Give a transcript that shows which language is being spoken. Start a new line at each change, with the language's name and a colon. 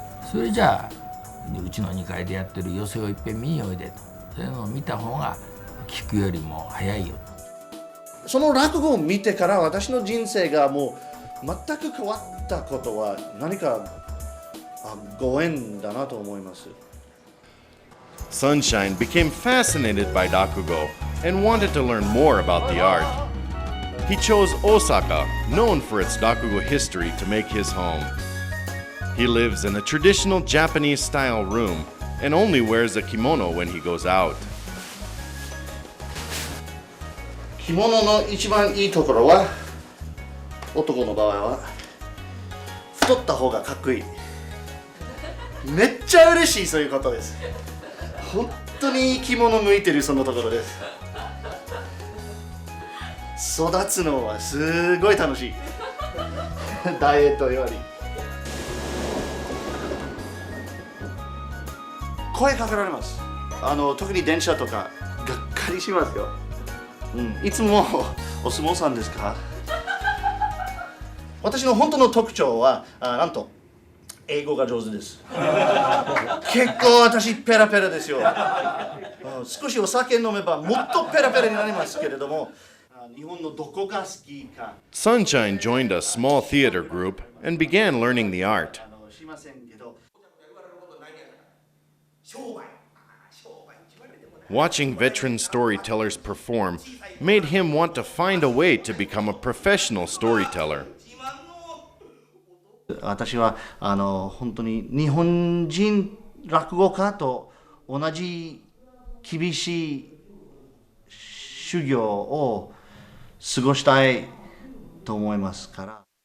Japanese: それじゃあうちの2階でやってる寄席をいっぺん見においでと、そういうのを見た方が聞くよりも早いよ。その落語を見てから私の人生がもう全く変わったことは何かご縁だなと思います。
English: Sunshine became fascinated by rakugo and wanted to learn more about the art. He chose Osaka, known for its rakugo history, to make his home. He lives in a traditional Japanese-style room and only wears a kimono when he goes out.
Japanese: 着物の一番いいところは、男の場合は太った方がかっこいい。めっちゃ嬉しい、そういうことです。本当に着物向いてるそのところです。育つのはすごい楽しいダイエットより声かけられます。特に電車とかがっかりしますよ、いつもお相撲さんですか私の本当の特徴はなんと英語が上手です結構私ペラペラですよ少しお酒飲めばもっとペラペラになりますけれども日本のどこが好きか
English: Sunshine joined a small theater group and began learning the art.
Japanese: しませんけど
English: Watching veteran storytellers perform made him want to find a way to become a professional storyteller.
Japanese: 私は本当に日本人落語家と同じ厳しい修行を過ごしたいと思いますから。